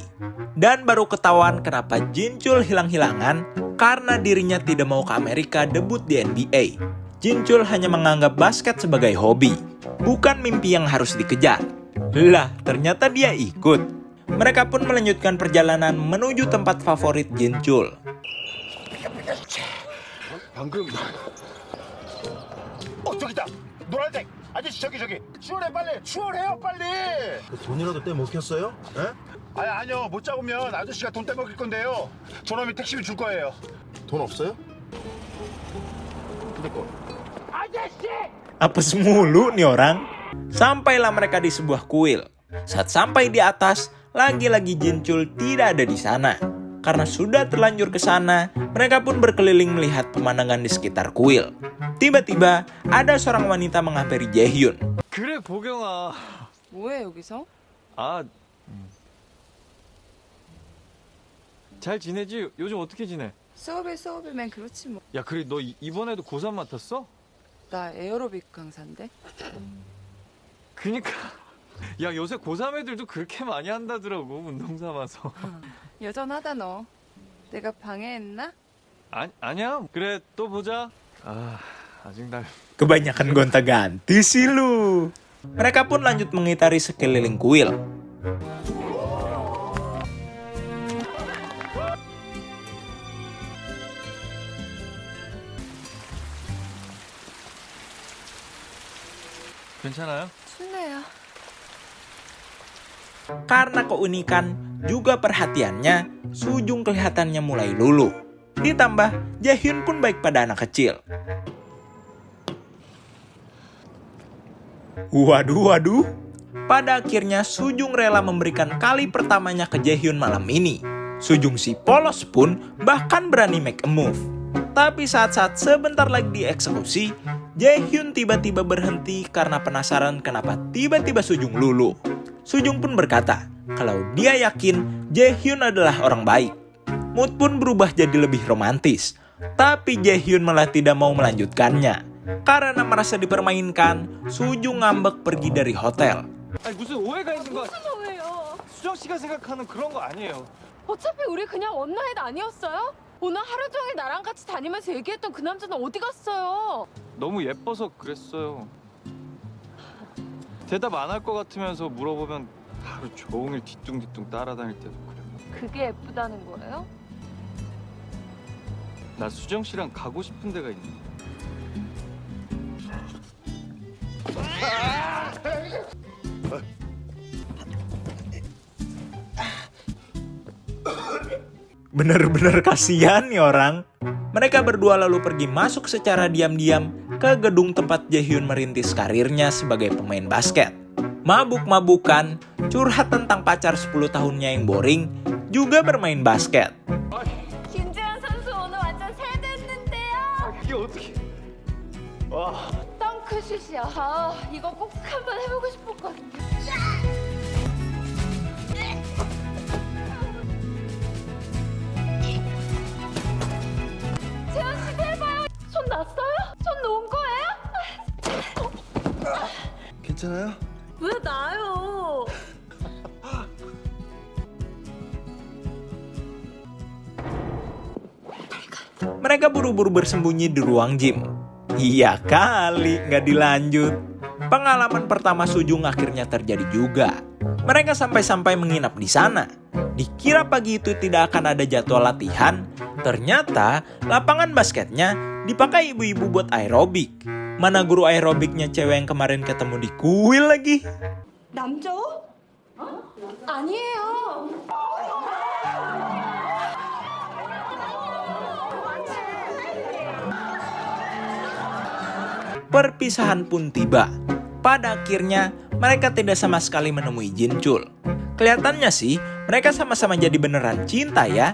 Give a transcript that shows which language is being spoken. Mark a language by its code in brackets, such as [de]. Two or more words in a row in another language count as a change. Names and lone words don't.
[id] Dan baru ketahuan kenapa Jinchul hilang-hilangan karena dirinya tidak mau ke Amerika debut di NBA. Jinchul hanya menganggap basket sebagai hobi, bukan mimpi yang harus dikejar. Lah, ternyata dia ikut. Mereka pun melanjutkan perjalanan menuju tempat favorit Jinchul. [ko] 방금 저기다 노란색 아저씨 저기 추월해 빨리 추월해요 빨리. 돈이라도 떼 먹혔어요? 에? 아니요 못 잡으면 아저씨가 돈 떼먹일 건데요. 저놈이 택시비 줄 거예요. 돈 없어요? [id] Apes mulu nih orang. Sampailah mereka di sebuah kuil. Saat sampai di atas, lagi-lagi Jinchul tidak ada di sana. Karena sudah terlanjur ke sana, mereka pun berkeliling melihat pemandangan di sekitar kuil. Tiba-tiba, ada seorang wanita menghampiri Jaehyun. [ko] 그래 보경아. 뭐해 여기서? 아, 잘 지내지? 요즘 어떻게 지내? 수업이면 그렇지 뭐. 야, 그래 너 이번에도 고3 맡았어? 나 에어로빅 강사인데. 그니까. 야, 요새 고3 애들도 그렇게 많이 한다더라고, 운동 삼아서. 여전하다 너. 내가 방해했나? 아니야. 그래, 또 보자. 아, 아직 날 [id] Kebanyakan gonta-ganti sih lu. Mereka pun lanjut mengitari sekeliling kuil. [ko] 괜찮아요? 춥네요. [id] Karena keunikan juga perhatiannya, Sujung kelihatannya mulai luluh. Ditambah, Jaehyun pun baik pada anak kecil. Waduh. Pada akhirnya Sujung rela memberikan kali pertamanya ke Jaehyun malam ini. Sujung si polos pun bahkan berani [en] make a move. [id] Tapi saat-saat sebentar lagi dieksekusi, Jaehyun tiba-tiba berhenti karena penasaran kenapa tiba-tiba Sujung luluh. Sujung pun berkata kalau dia yakin Jaehyun adalah orang baik. Mood pun berubah jadi lebih romantis. Tapi Jaehyun malah tidak mau melanjutkannya. Karena merasa dipermainkan, Sujung ngambek pergi dari hotel. [ko] 아니 무슨 오해가 있는 거? 무슨 오해요? 수정 씨가 생각하는 그런 거 아니에요. 어차피 우리 그냥 원나잇 아니었어요? 오늘 하루 종일 나랑 같이 다니면서 얘기했던 그 남자는 어디 갔어요? 너무 예뻐서 그랬어요. 대답 안 할 것 같으면서 물어보면 하루 종일 뒤뚱뒤뚱 따라다닐 때도 그래요. 그게 예쁘다는 거예요? 나 수정 씨랑 가고 싶은 데가 있는데. [id] Bener-bener kasihan nih orang. Mereka berdua lalu pergi masuk secara diam-diam ke gedung tempat Jaehyun merintis karirnya sebagai pemain basket. Mabuk-mabukan, curhat tentang pacar 10 tahunnya yang boring, juga bermain basket. [ko] 김재현 선수 오늘 완전 세대했는데요. 이게 어떻게? 와. 덩크슛이야. 아, 이거 꼭 한번 해보고 싶었거든요. 재현 씨 대봐요. 손 났어요? 손 놓은 거예요? 괜찮아요? 왜 나요? [id] Mereka buru-buru bersembunyi di ruang gym. Iya kali, nggak dilanjut. Pengalaman pertama Sujung akhirnya terjadi juga. Mereka sampai-sampai menginap di sana. Dikira pagi itu tidak akan ada jadwal latihan, ternyata lapangan basketnya dipakai ibu-ibu buat aerobik. Mana guru aerobiknya cewek yang kemarin ketemu di kuil lagi? [ko] 남자? 아니에요. [id] Perpisahan pun tiba. Pada akhirnya, mereka tidak sama sekali menemui Jinchul. Kelihatannya sih, mereka sama-sama jadi beneran cinta ya.